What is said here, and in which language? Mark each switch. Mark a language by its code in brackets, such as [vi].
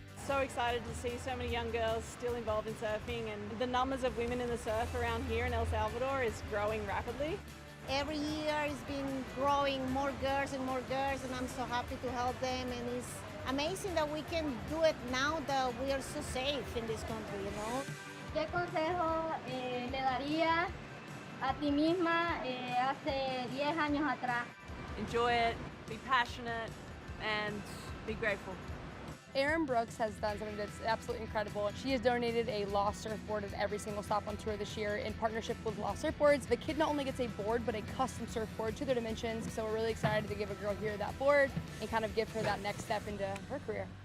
[en] So excited to see so many young girls still involved in surfing, and the numbers of women in the surf around here in El Salvador is growing rapidly. Every year it's been growing more girls, and I'm so happy to help them, and it's amazing that we can do it now that we are so safe in this country, you know. [es] ¿Qué consejo le daría a ti misma hace 10 años atrás? [en] Enjoy it, be passionate, and be grateful. Erin Brooks has done something that's absolutely incredible. She has donated a Lost surfboard at every single stop on tour this year in partnership with Lost Surfboards. The kid not only gets a board, but a custom surfboard to their dimensions. So we're really excited to give a girl here that board and kind of give her that next step into her career.